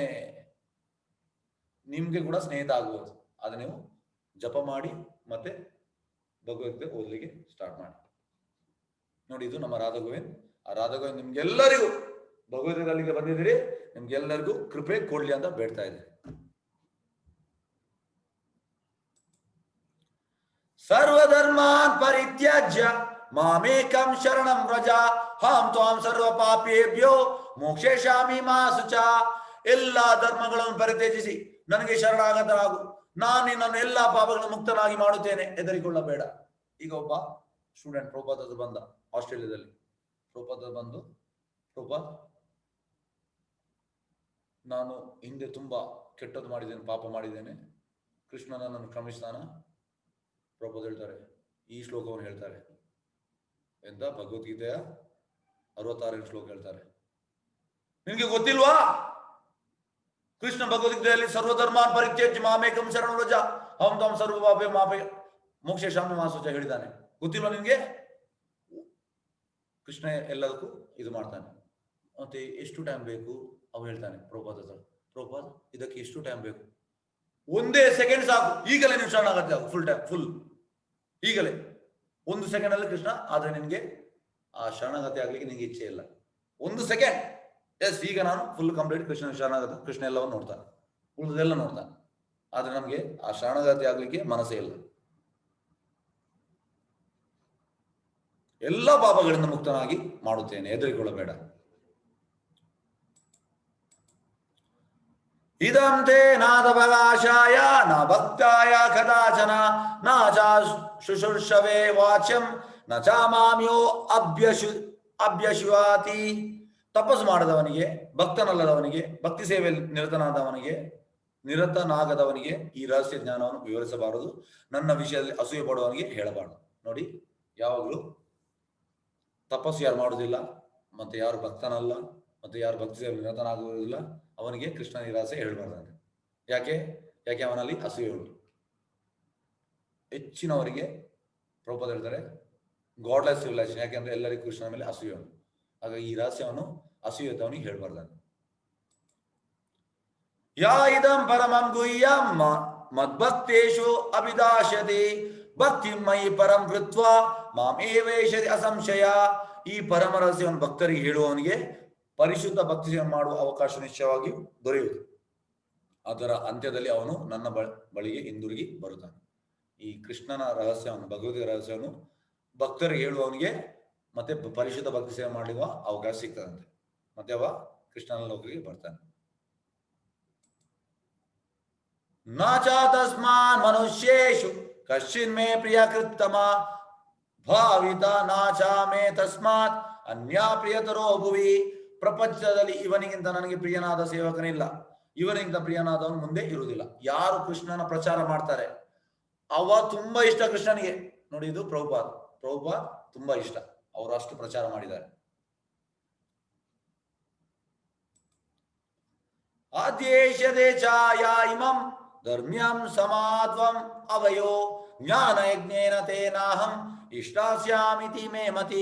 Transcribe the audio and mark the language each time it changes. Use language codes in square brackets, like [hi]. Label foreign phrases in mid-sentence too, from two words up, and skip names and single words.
[kn] ನಿಮ್ಗೆ ಕೂಡ ಸ್ನೇಹಿತ ಆಗ್ಬೋದು, ಆದ್ರೆ ನೀವು ಜಪ ಮಾಡಿ ಮತ್ತೆ ಭಗವದ್ಗೀತೆ ಓದಲಿಕ್ಕೆ ಸ್ಟಾರ್ಟ್ ಮಾಡಿ. ನೋಡಿ, ಇದು ನಮ್ಮ ರಾಧಾ ಗೋವಿಂದ್. ಆ ರಾಧಾ ಗೋವಿಂದ್ ನಿಮ್ಗೆಲ್ಲರಿಗೂ ಭಗವದ್ಗೀತೆ ಅಲ್ಲಿಗೆ ಬಂದಿದ್ದೀರಿ, ನಿಮ್ಗೆಲ್ಲರಿಗೂ ಕೃಪೆ ಕೊಡ್ಲಿ ಅಂತ ಬೇಡ್ತಾ ಇದ್ದಾರೆ. [sa] ಸರ್ವಧರ್ಮಾನ್ ಪರಿತ್ಯಾಜ್ಯ ಮಾಮೇಕಂ ಶರಣಂ ವ್ರಜ ಹಾಂ ತ್ವಾಂ ಸರ್ವ ಪಾಪೇಭ್ಯೋ ಮೋಕ್ಷೇಶಾಮಿ ಮಾ ಶುಚ. [kn] ಎಲ್ಲಾ ಧರ್ಮಗಳನ್ನು ಪರಿತ್ಯಜಿಸಿ ನನಗೆ ಶರಣಾಗತನಾಗು, ನಾನು ನಿನ್ನನ್ನು ಎಲ್ಲಾ ಪಾಪಗಳನ್ನು ಮುಕ್ತನಾಗಿ ಮಾಡುತ್ತೇನೆ, ಹೆದರಿಕೊಳ್ಳಬೇಡ. ಈಗ ಒಬ್ಬ ಸ್ಟೂಡೆಂಟ್ ಪ್ರಭುಪಾದ ಬಂದ, ಆಸ್ಟ್ರೇಲಿಯಾದಲ್ಲಿ. ಪ್ರಭುಪಾದ ಬಂದು, ಪ್ರಭುಪಾದ್, ನಾನು ಹಿಂದೆ ತುಂಬಾ ಕೆಟ್ಟದ್ದು ಮಾಡಿದ್ದೇನೆ, ಪಾಪ ಮಾಡಿದ್ದೇನೆ, ಕೃಷ್ಣ ನನ್ನನ್ನು ಕ್ಷಮಿಸ್ತಾನ? ಪ್ರಭುಪಾದ ಹೇಳ್ತಾರೆ, ಈ ಶ್ಲೋಕವನ್ನು ಹೇಳ್ತಾರೆ. ಎಂತ? ಭಗವದ್ಗೀತೆಯ 66ನೇ ಶ್ಲೋಕ ಹೇಳ್ತಾರೆ. ನಿನ್ಗೆ ಗೊತ್ತಿಲ್ವಾ? ಕೃಷ್ಣ ಭಗವದ್ಗೀತೆಯಲ್ಲಿ [sa] ಸರ್ವಧರ್ಮಾನ್ ಪರಿತ್ಯಜ್ಯ ಮಾಮೇಕಂ ಶರಣಂ ವ್ರಜ ಅಹಂ ತ್ವಾಂ ಸರ್ವ ಪಾಪೇ ಮಾಪೇ ಮೋಕ್ಷೇಶಾಮಿ ಮಾ ಶುಚ [kn] ಹೇಳಿದ್ದಾನೆ. ಗೊತ್ತಿಲ್ವಾ ನಿನ್ಗೆ? ಕೃಷ್ಣ ಎಲ್ಲದಕ್ಕೂ ಇದು ಮಾಡ್ತಾನೆ. ಮತ್ತೆ ಎಷ್ಟು ಟೈಮ್ ಬೇಕು ಅವು ಹೇಳ್ತಾನೆ ಪ್ರಭುಪಾದ ಹತ್ರ. ಪ್ರಭುಪಾದ್, ಇದಕ್ಕೆ ಎಷ್ಟು ಟೈಮ್ ಬೇಕು? 1 ಸೆಕೆಂಡ್ ಸಾಕು, ಈಗಲೇ ನೀವು ಶರಣಾಗತಿ ಆಗು, ಫುಲ್ ಈಗಲೇ 1 ಸೆಕೆಂಡ್ ಅಲ್ಲಿ ಕೃಷ್ಣ. ಆದ್ರೆ ನಿನ್ಗೆ ಆ ಶರಣಾಗತಿ ಆಗ್ಲಿಕ್ಕೆ ನಿನ್ಗೆ ಇಚ್ಛೆ ಇಲ್ಲ. 1 ಸೆಕೆಂಡ್, ಎಸ್, ಈಗ ನಾನು [en] full complete [kn] ಕೃಷ್ಣ ಶರಣಾಗತ. ಕೃಷ್ಣ ಎಲ್ಲವನ್ನು ನೋಡ್ತಾನೆ, ಉಳಿದೆಲ್ಲ ನೋಡ್ತಾನೆ. ಆದ್ರೆ ನಮ್ಗೆ ಆ ಶರಣಾಗತಿ ಆಗ್ಲಿಕ್ಕೆ ಮನಸ್ಸೇ ಇಲ್ಲ. ಎಲ್ಲ ಪಾಪಗಳಿಂದ ಮುಕ್ತನಾಗಿ ಮಾಡುತ್ತೇನೆ, ಹೆದರಿಕೊಳ್ಳಬೇಡ. [sa] ಇದಂ ತೇ ನಾದಭಗಾಶಾಯ ನ ಭಕ್ತಾಯ ಕದಾಚನ ನ ಚ ಶುಶ್ರೂಷವೇ ವಾಚ್ಯಂ ನ ಚ ಮಾಮ್ಯೋ ಅಭ್ಯಶುವಾತಿ. [kn] ತಪಸ್ಸು ಮಾಡದವನಿಗೆ, ಭಕ್ತನಲ್ಲದವನಿಗೆ, ಭಕ್ತಿ ಸೇವೆಯಲ್ಲಿ ನಿರತನಾದವನಿಗೆ ನಿರತನಾಗದವನಿಗೆ ಈ ರಹಸ್ಯ ಜ್ಞಾನವನ್ನು ವಿವರಿಸಬಾರದು, ನನ್ನ ವಿಷಯದಲ್ಲಿ ಅಸೂಯೆ ಪಡುವವನಿಗೆ ಹೇಳಬಾರದು. ನೋಡಿ, ಯಾವಾಗಲೂ ತಪಸ್ಸು ಯಾರು ಮಾಡುವುದಿಲ್ಲ, ಮತ್ತೆ ಯಾರು ಭಕ್ತನಲ್ಲ, ಮತ್ತೆ ಯಾರು ಭಕ್ತಿ ನಿರತನಾಗುವುದಿಲ್ಲ, ಅವನಿಗೆ ಕೃಷ್ಣನ ಈ ರಹಸ್ಯ ಹೇಳಬಾರ್ದಂತೆ. ಯಾಕೆ? ಅವನಲ್ಲಿ ಅಸೂಯೆ ಉಂಟು. ಹೆಚ್ಚಿನವರಿಗೆ ಪ್ರಭುಪಾದ ಹೇಳ್ತಾರೆ [en] godless civilisation, [kn] ಯಾಕೆಂದ್ರೆ ಎಲ್ಲರಿಗೂ ಕೃಷ್ಣನ ಮೇಲೆ ಅಸೂಯೆ ಉಂಟು. ಹಾಗಾಗಿ ಈ ರಹಸ್ಯವನ್ನು ಅಸೂಯತವನಿಗೆ ಹೇಳ್ಬಾರ್ದಂತೆ. [sa] ಯಾ ಇದಂ ಪರಮಂ ಗುಹ್ಯಂ ಮದ್ಭಕ್ತೇಷು ಅಭಿದಾಶತಿ ಭಕ್ತಿಂ ಮಯಿ ಪರಂ ಕೃತ್ವಾ ಮಾಮೇವೇಶತಿ ಅಸಂಶಯ. [kn] ಈ ಪರಮ ರಹಸ್ಯವನ್ನು ಭಕ್ತರಿಗೆ ಹೇಳುವವನಿಗೆ ಪರಿಶುದ್ಧ ಭಕ್ತಿ ಮಾಡುವ ಅವಕಾಶ ನಿಶ್ಚಯವಾಗಿ ದೊರೆಯುವುದು. ಅದರ ಅಂತ್ಯದಲ್ಲಿ ಅವನು ನನ್ನ ಬಳಿಗೆ ಹಿಂದಿರುಗಿ ಬರುತ್ತಾನೆ. ಈ ಕೃಷ್ಣನ ರಹಸ್ಯವನ್ನು, ಭಗವದ್ಗೀತೆ ರಹಸ್ಯವನ್ನು ಭಕ್ತರಿಗೆ ಹೇಳುವವನಿಗೆ ಮತ್ತೆ ಪರಿಶುದ್ಧ ಭಕ್ತಿ ಸೇವೆ ಮಾಡುವ ಅವಕಾಶ ಸಿಗ್ತದಂತೆ. ಮತ್ತೆ ಅವ ಕೃಷ್ಣನ ಲೋಕಕ್ಕೆ ಬರ್ತಾನೆ. [sa] ನಾಚಾ ತಸ್ಮಾನ್ ಮನುಷ್ಯೇಷು ಕಶ್ಚಿನ್ ಮೇ ಪ್ರಿಯ ಕೃತ್ತಮ ಭಾವಿತ ನಾಚಾ ಮೇ ತಸ್ಮಾತ್ ಅನ್ಯ ಪ್ರಿಯತರೋ ಭುವಿ. [kn] ಪ್ರಪಂಚದಲ್ಲಿ ಇವನಿಗಿಂತ ನನಗೆ ಪ್ರಿಯನಾದ ಸೇವಕನಿಲ್ಲ, ಇವನಿಗಿಂತ ಪ್ರಿಯನಾದವನು ಮುಂದೆ ಇರುವುದಿಲ್ಲ. ಯಾರು ಕೃಷ್ಣನ ಪ್ರಚಾರ ಮಾಡ್ತಾರೆ ಅವ ತುಂಬಾ ಇಷ್ಟ ಕೃಷ್ಣನಿಗೆ. ನೋಡಿ, ಇದು ಪ್ರಭುಪಾದ್ ತುಂಬಾ ಇಷ್ಟ, ಅವರು ಅಷ್ಟು ಪ್ರಚಾರ ಮಾಡಿದ್ದಾರೆ. [sa] ಆದ್ಯೇಷದೆ ಛಾಯ ಇಮಂ ಧರ್ಮ್ಯಂ ಸಮಾಧ್ವಂ ಅವಯೋ ಜ್ಞಾನ ಯಜ್ಞೇನ ತೇನಾಹಂ ಇಷ್ಟಾಸ್ಯಾಮಿತಿ ಮೇ ಮತಿ.